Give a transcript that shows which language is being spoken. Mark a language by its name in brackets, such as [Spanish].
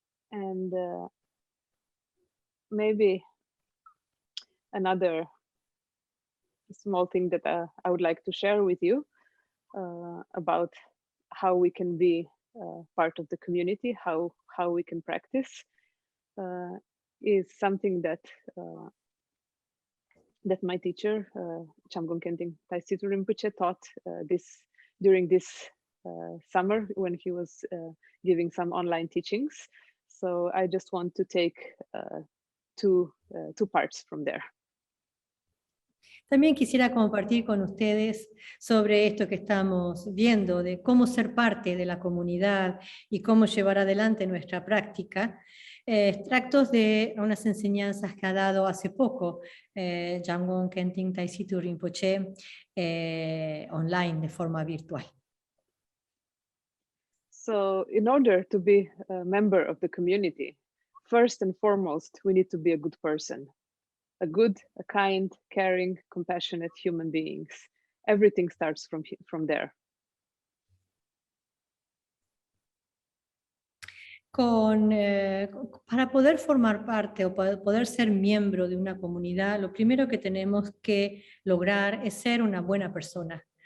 [English] And maybe another small thing that I would like to share with you about how we can be part of the community, how we can practice, is something that that my teacher, Chamgon Khenting Taisitu Rinpoche, taught during this summer when he was giving some online teachings. So I just want to take two parts from there. [Spanish] También quisiera compartir con ustedes sobre esto que estamos viendo, de cómo ser parte de la comunidad y cómo llevar adelante nuestra práctica, extractos de unas enseñanzas que ha dado hace poco Jamgon Khenting Taisitu Rinpoche online, de forma virtual. [English] So in order to be a member of the community, first and foremost, we need to be a good person. A good, a kind, caring, compassionate human beings. Everything starts from there. [Spanish] Para poder formar parte o poder ser miembro de una comunidad, lo primero que tenemos que lograr es ser una buena persona.